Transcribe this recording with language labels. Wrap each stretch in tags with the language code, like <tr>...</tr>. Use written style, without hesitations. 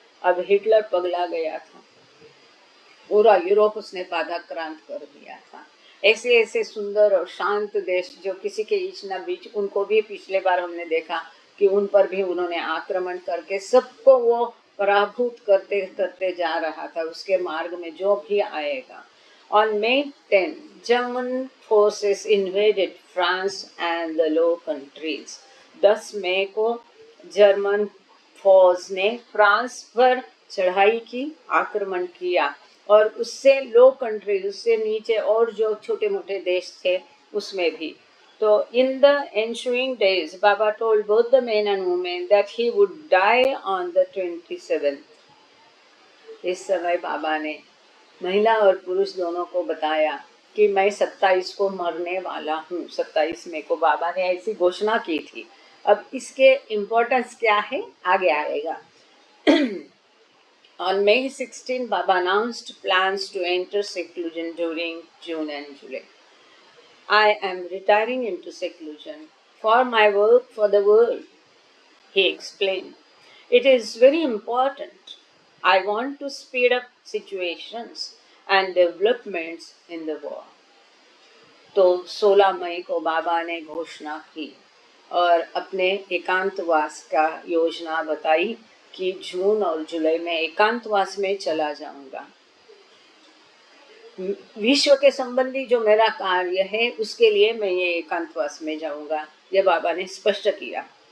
<hi>अब हिटलर पगला गया था, पूरा यूरोप उसने पादाक्रांत कर दिया था. ऐसे ऐसे सुंदर और शांत देश जो किसी के ईच न बीच, उनको भी पिछले बार हमने देखा कि उन पर भी उन्होंने आक्रमण करके सबको वो पराभूत करते करते जा रहा था उसके मार्ग में जो भी आएगा.</hi> <en>On May 10, German forces invaded France and the Low Countries.</en> <hi>10 मई को जर्मन फौज ने फ्रांस पर चढ़ाई की, आक्रमण किया, और उससे लो कंट्रीज, उससे नीचे और जो छोटे मोटे देश थे उसमें भी.</hi> <en>तो in the ensuing days, Baba told both the men and women that he would die on the 27th.</en> <hi>इस समय बाबा ने महिला और पुरुष दोनों को बताया कि मैं 27 को मरने वाला हूँ. 27 मई को बाबा ने ऐसी घोषणा की थी. अब इसके इम्पोर्टेंस क्या है आगे आएगा.</hi> <en>On May 16, Baba announced plans to enter seclusion during June and July. I am retiring into seclusion for my work for the world, he explained. It is very important. I want to speed up situations and developments in the war.</en> <hi>तो 16 मई को बाबा ने घोषणा की और अपने एकांतवास का योजना बताई कि जून और जुलाई में एकांतवास में चला जाऊंगा. विश्व के संबंधी जो मेरा कार्य है उसके लिए मैं ये एकांतवास में जाऊंगा, ये बाबा ने स्पष्ट किया.</hi>